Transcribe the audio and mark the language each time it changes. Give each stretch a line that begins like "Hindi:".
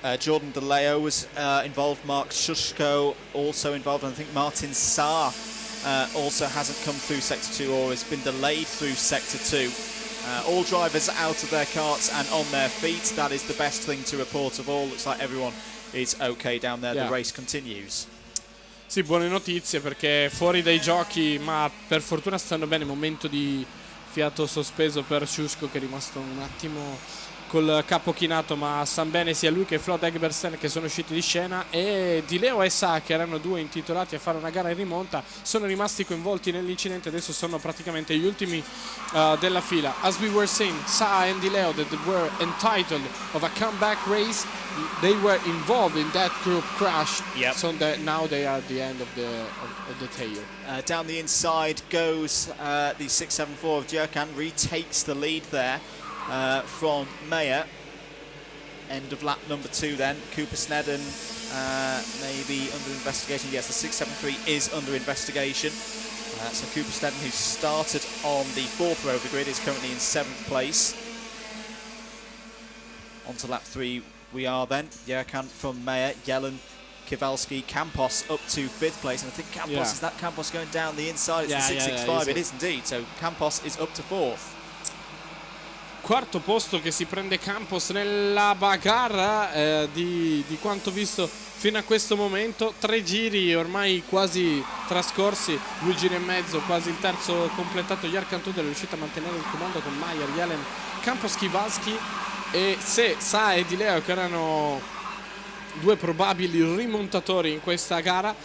English: Jordan DeLeo was involved. Mark Shushko also involved. And I think Martin Saar also hasn't come through Sector 2 or has been delayed through Sector 2. All drivers out of their carts and on their feet. That is the best thing to report of all. Looks like everyone is okay down there. The race continues.
Italian: Sì, buone notizie, perché fuori dai giochi, ma per fortuna stanno bene. Momento di fiato sospeso per Shushko, che è rimasto un attimo col capo chinato, ma stanno bene sia lui che Flood Engebretsen, che sono usciti di scena, e Di Leo e Sa, che erano 2 intitolati a fare una gara in rimonta, sono rimasti coinvolti nell'incidente. Adesso sono praticamente gli ultimi della fila.
English: As we were saying, Sa and Di Leo, that were entitled of a comeback race, they were involved in that group crash. Yep. So that now they are at the end of the tail. Down the inside goes the 674 of Jerkan, retakes the lead there from Meyer. End of lap number 2 then. Cooper Snedden maybe under investigation. Yes, the 673 is under investigation. So Cooper Snedden, who started on the 4th row of the grid, is currently in 7th place. On to lap 3 we are then. Jerkan from Meyer, Yellen, Kowalski, Campos up to 5th place, and I think Campos, is that Campos going down the inside? It's the 665, it is indeed, so Campos is up to 4th.
Italian: Quarto posto che si prende Campos nella bagarra di quanto visto fino a questo momento. 3 giri ormai quasi trascorsi, 2 giri e mezzo, quasi il terzo completato. Yarkan Tudor è riuscito a mantenere il comando con Meyer, Yellen, Campos, Kowalski e Sa e Di Leo, che erano 2 probabili rimontatori in questa gara.